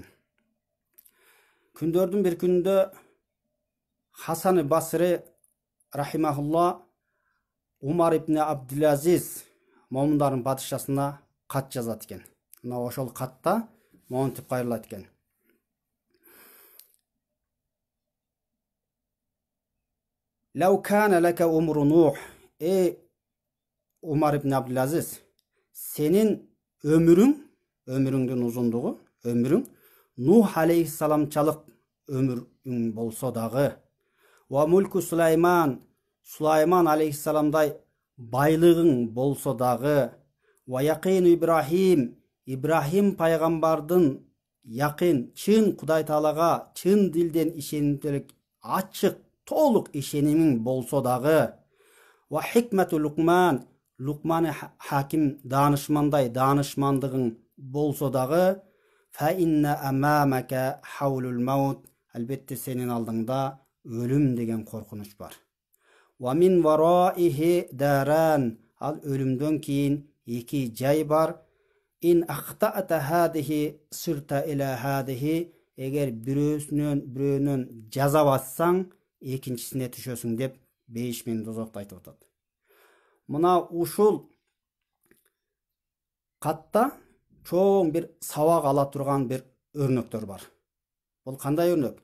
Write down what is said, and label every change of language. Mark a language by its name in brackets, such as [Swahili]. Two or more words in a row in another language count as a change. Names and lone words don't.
[Kyrgyz] Күндөрдүн бир күнүндө Хасан Басри рахимахулла Умар ибн Абдулазиз момундардын падышасына кат жазат экен. Мына ошол катта монтип кайрылат экен. [Arabic] لو كان لك عمر نوح. [Kyrgyz] Умар ибн Абдулазиз, сенин өмүрүңдүн узундугу, өмүрүң Нух алейхиссаламчалык өмүрүң болсо дагы, ва мулку Сулайман алейхиссаламдай байлыгың болсо дагы, [Arabic] ويقين [Kyrgyz] Ибрахим пайгамбардын якын, чын Кудай Таалага чын дилден ишенимдүүлүк, ачык, толук ишенимиң болсо дагы, [Arabic] وحكمة [Kyrgyz] Лукман хаким данышмандай данышмандыгың болсо дагы, [Arabic] فإن أمامك هول الموت, [Kyrgyz] албетте сенин алдыңда өлүм деген коркунуч бар. [Arabic] ومن ورائه داران, [Kyrgyz] ал өлүмдөн кийин эки жай бар. [Arabic] إن أخطأت هذه صرت إلى هذه, [Kyrgyz] эгер бирөөнөн жаза бассаң, экинчисине түшөсүң деп 5000 дозокто айтып атат. Мына ушул катта чоң бир сабак ала турган бир өрнөктөр бар. Бул кандай өрнөк?